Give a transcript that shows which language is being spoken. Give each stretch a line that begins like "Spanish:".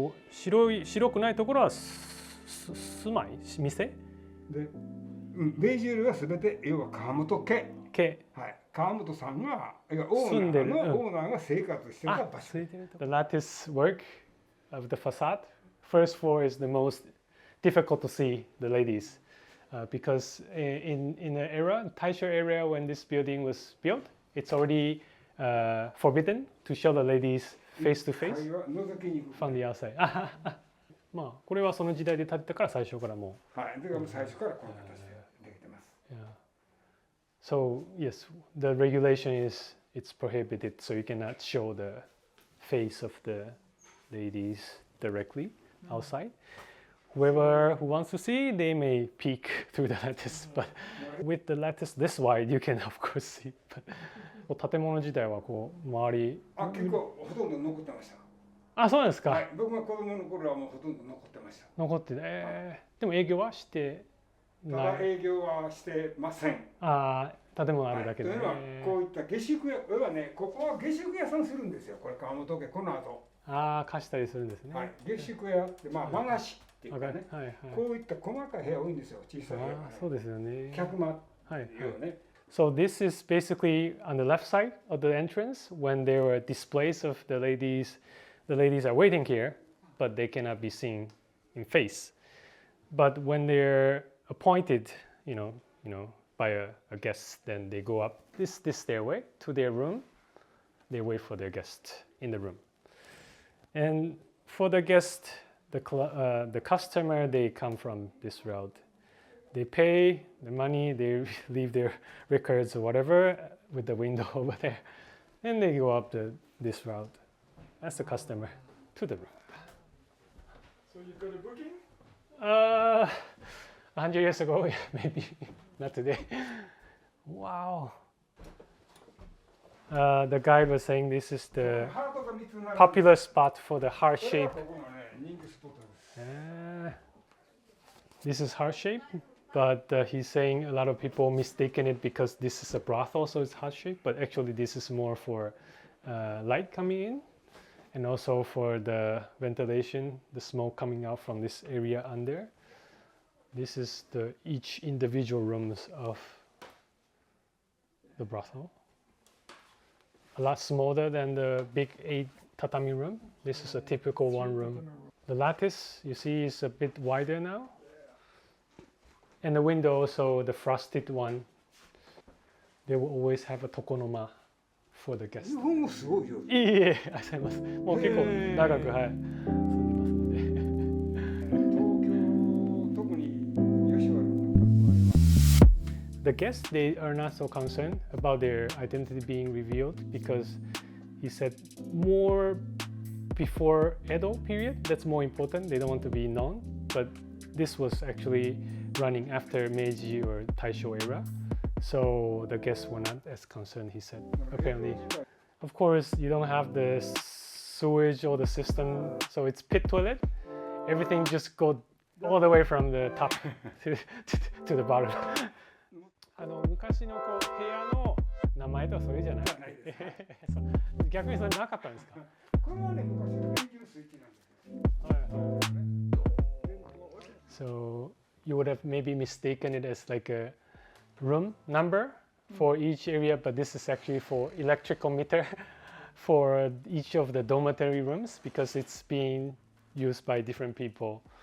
Japanese: 白くないところは住まい店？で、ベージュ色は全て要は川本家。はい。川本さんがオーナーが生活してた場所。
English: The lattice work of the facade. First floor is the most difficult to see the ladies because in the era, Taisho-Era, when this building was built, it's already forbidden to show the ladies face to face from the outside.
Japanese: まあこれはその時代で建てたから最初からもう。はい。だから最初からこの形でできてます。
English: So yes, the regulation is it's prohibited, so you cannot show the face of the ladies directly outside. Whoever who wants to see, they may peek through the lattice, but with the lattice this wide, you can of course see.
Japanese: But 建物自体はこう周り。結構ほとんど残ってました。あ、そうですか。はい。僕が子供の頃はもうほとんど残ってました。残ってて、でも営業はしてない。ただ営業はしてません。ああ、建物あるだけで。というのはこういった下宿屋、要はね、ここは下宿屋さんするんですよ。これ川本家この後。ああ、貸したりするんですね。はい。下宿屋ってまあ間貸しっていうかね。はいはい。こういった細かい部屋多いんですよ。小さい部屋。そうですよね。客間っていうね。
English: So this is basically on the left side of the entrance when there were displays of the ladies. The ladies are waiting here, but they cannot be seen in face. But when they're appointed, by a guest, then they go up this stairway to their room. They wait for their guest in the room. And for the guest, the customer, they come from this route. They pay the money, they leave their records or whatever with the window over there, and they go up this route as the customer to the room. So you got a booking? 100 years ago, maybe not today. Wow. The guide was saying this is the
Japanese: ハートが3つ並んでる
English: popular spot for the heart
Japanese: これがここのね人気スポットです。
English: This is heart shape, but he's saying a lot of people mistaken it because this is a brothel, so it's heart shape. But actually, this is more for light coming in, and also for the ventilation, the smoke coming out from this area under. This is the each individual rooms of the brothel. A lot smaller than the big 8 tatami room. This is a typical one room. The lattice you see is a bit wider now. And the window also, the frosted one. They will always have a tokonoma for the guests.
Japanese: 日本語すごいよ。いえいえ、ありがとうございます。もう結構長く、はい、住んでますんで。東京、特に吉原の
English: The guests, they are not so concerned about their identity being revealed because he said more before Edo period, that's more important. They don't want to be known, but this was actually running after Meiji or Taisho-Era. So the guests were not as concerned, he said, apparently. Of course, you don't have the sewage or the system, so it's pit toilet. Everything just goes all the way from the top to the bottom.
Japanese: 昔のこう部屋の名前とかそういうじゃないそう逆にそれなかったんですかこれはね、昔の電気のスイッチなんですよ。
English: So you would have maybe mistaken it as like a room number for each area, but this is actually for electrical meter for each of the dormitory rooms because it's being used by different people.